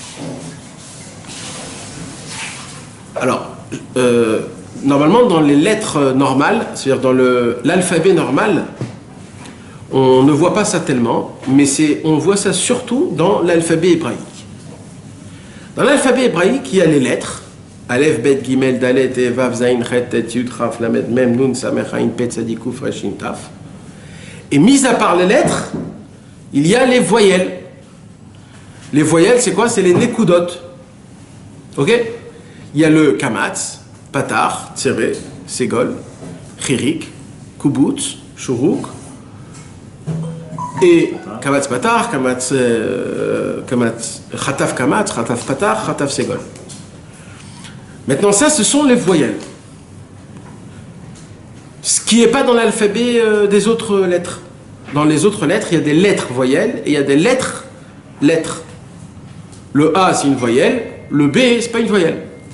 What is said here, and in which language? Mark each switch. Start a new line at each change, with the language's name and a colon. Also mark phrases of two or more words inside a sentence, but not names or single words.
French: Alors, normalement, dans les lettres normales, c'est-à-dire dans l'alphabet normal, on ne voit pas ça tellement, mais on voit ça surtout dans l'alphabet hébraïque. Dans l'alphabet hébraïque, il y a les lettres.
Hebrew: אלף, בית, גימל, דלת, וו, זין, חית, טית, יוד, כף, למד, מם, נון, סמך, עין, פא, צדי, קוף, ריש, שין, תו.
French: Et mis à part les lettres, il y a les voyelles. Les voyelles, c'est quoi? C'est les nekudot. Ok? Il y a le
Hebrew: קמץ, פתח, צירה, סגול, חיריק, קובוץ, שורוק, ו קמץ פתח, חטף קמץ, חטף פתח, חטף סגול.
French: Maintenant, ça, ce sont les voyelles. Ce qui n'est pas dans l'alphabet des autres lettres. Dans les autres lettres, il y a des lettres voyelles et il y a des lettres. Le A, c'est une voyelle. Le B, c'est pas une voyelle.